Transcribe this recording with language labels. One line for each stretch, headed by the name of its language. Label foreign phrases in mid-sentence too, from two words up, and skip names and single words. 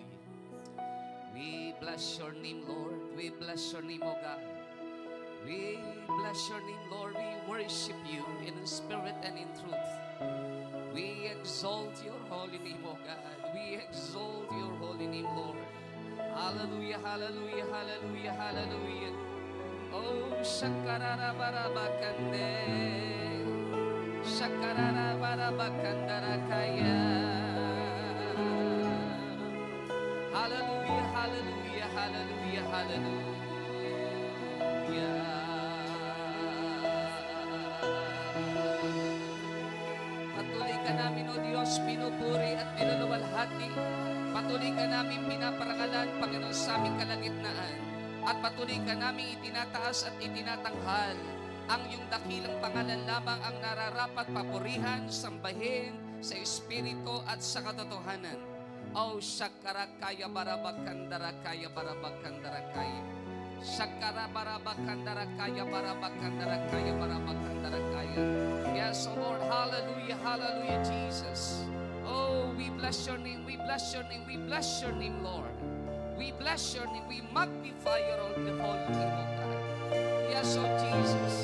English: We bless your name, Lord. We bless your name, O God. We bless your name, Lord. We worship you in spirit and in truth. We exalt your holy name, O God. We exalt your holy name, Lord. Hallelujah, hallelujah, hallelujah, hallelujah. Oh, shakarara barabakande. Shakarara barabakandara kaya. Hallelujah, hallelujah, hallelujah, hallelujah.
Filipino: Patuloy ka namin, O Diyos, pinupuri at niluluwalhati. Patuloy ka namin pinaparangalan, Panginoon, sa aming kalagitnaan. At patuloy ka namin itinataas at itinatanghal. Ang iyong dakilang pangalan lamang ang nararapat papurihan, sambahin sa Espiritu at sa katotohanan. Oh, shakarakaya barabakandara-kaya barabakandara-kaya. Shakara barabakandara-kaya barabakandara-kaya barabakandara-kaya.
English: Yes, oh Lord, hallelujah, hallelujah, Jesus. Oh, we bless your name, we bless your name, we bless your name, Lord. We bless your name, we magnify your holy name, oh God. Yes, oh Jesus.